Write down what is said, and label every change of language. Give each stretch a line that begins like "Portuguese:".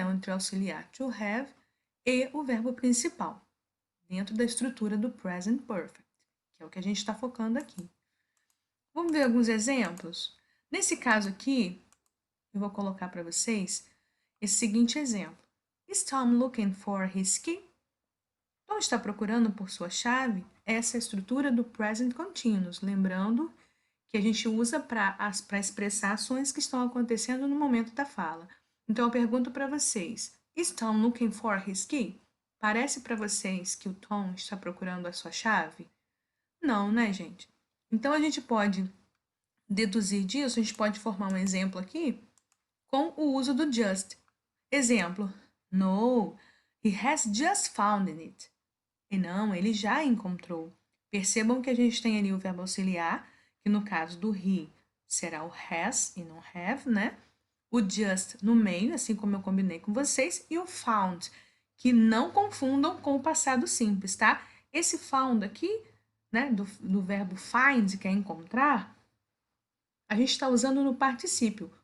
Portuguese: Entre o auxiliar to have e o verbo principal, dentro da estrutura do present perfect, que é o que a gente está focando aqui. Vamos ver alguns exemplos? Nesse caso aqui, eu vou colocar para vocês esse seguinte exemplo.
English: Is Tom looking for his key?
Portuguese: Tom está procurando por sua chave? Essa é a estrutura do present continuous, lembrando que a gente usa para expressar ações que estão acontecendo no momento da fala. Então, eu pergunto para vocês,
English: Is Tom looking for his key?
Portuguese: Parece para vocês que o Tom está procurando a sua chave? Não, né, gente? Então, a gente pode deduzir disso, a gente pode formar um exemplo aqui com o uso do just.
English: Exemplo: No, he has just found it.
Portuguese: E não, ele já encontrou. Percebam que a gente tem ali o verbo auxiliar, que no caso do he será o has e não have, né? O just no meio, assim como eu combinei com vocês, e o found, que não confundam com o passado simples, tá? Esse found aqui, né, do verbo find, que é encontrar, a gente está usando no particípio.